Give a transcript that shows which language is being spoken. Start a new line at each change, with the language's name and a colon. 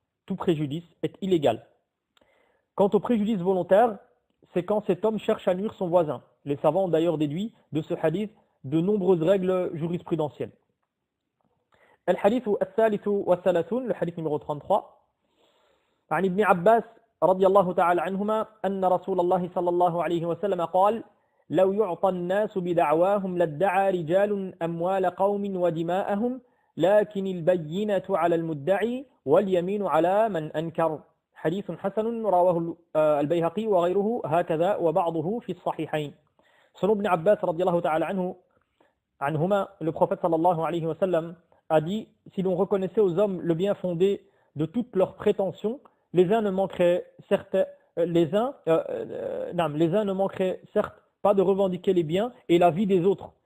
French: Tout préjudice est illégal. Quant au préjudice volontaire, c'est quand cet homme cherche à nuire son voisin. Les savants ont d'ailleurs déduit de ce hadith de nombreuses règles jurisprudentielles.
Arabic: الحديث الثالث والثلاثون,
French: le hadith numéro 33.
Arabic: عن ابن عباس رضي الله تعالى عنهما أن رسول الله صلى الله عليه وسلم قال: لو يعطى الناس بدعواهم لادعى رجال أموال قوم ودماءهم لكن البينة على المدعي واليمين على من أنكر. حديث حسن رواه البيهقي وغيره هكذا وبعضه في الصحيحين.
French: Selon Ibn Abbas radiyallahu ta'ala anhuma, le prophète sallallahu alayhi wa sallam a dit: si l'on reconnaissait aux hommes le bien fondé de toutes leurs prétentions, les uns ne manqueraient certes pas de revendiquer les biens et la vie des autres,